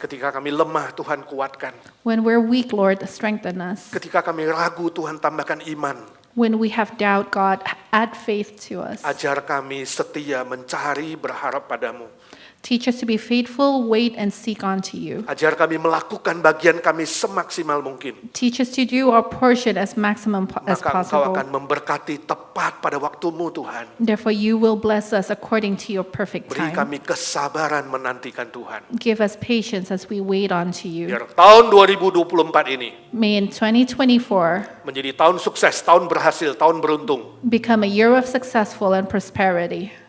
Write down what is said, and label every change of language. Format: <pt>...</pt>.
<id>Ketika kami lemah, Tuhan kuatkan.</id> <en>When we're weak, Lord, strengthen us.</en> <id>Ketika kami ragu, Tuhan tambahkan iman.</id> <en>When we have doubt, God, add faith to us.</en> <id>Ajar kami setia mencari berharap padamu.</id> <en>Teach us to be faithful, wait, and seek unto you.</en> <id>Ajar kami melakukan bagian kami semaksimal mungkin.</id> <en>Teach us to do our portion as maximum as</en> <id>Maka Engkau</id> <en>possible.</en> <id>akan memberkati tepat pada waktumu Tuhan.</id> <en>Therefore, you will bless us according to your perfect</en> <id>Beri</id> <en>time.</en> <id>kami kesabaran menantikan Tuhan.</id> <en>Give us patience as we wait unto you.</en> <id>Biar tahun 2024 ini</id> <en>May in 2024</en> <id>menjadi tahun sukses, tahun berhasil, tahun beruntung.</id> <en>become a year of successful and prosperity.</en>